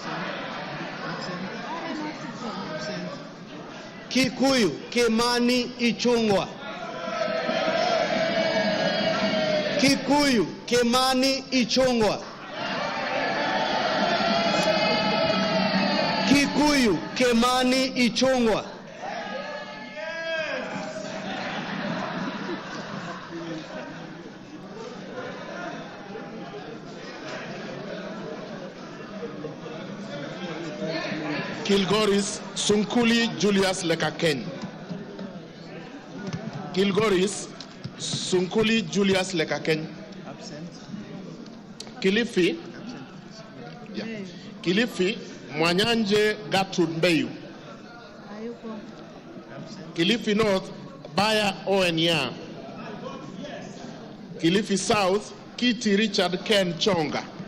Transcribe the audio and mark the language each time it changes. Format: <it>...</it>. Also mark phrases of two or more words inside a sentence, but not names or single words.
<en>Kikuyu, Kimani Ichungwa. Kikuyu, Kimani Ichungwa. Kikuyu, Kimani Ichungwa. Kilgoris Sunkuli Julius Lekaken. Kilgoris Sunkuli Julius Lekaken. Absent. Kilifi. Yeah. Kilifi Mwanyanje Gertrude Mbeyu. Kilifi North Baya Oenya. Kilifi South Kiti Richard Ken Chonga.</en>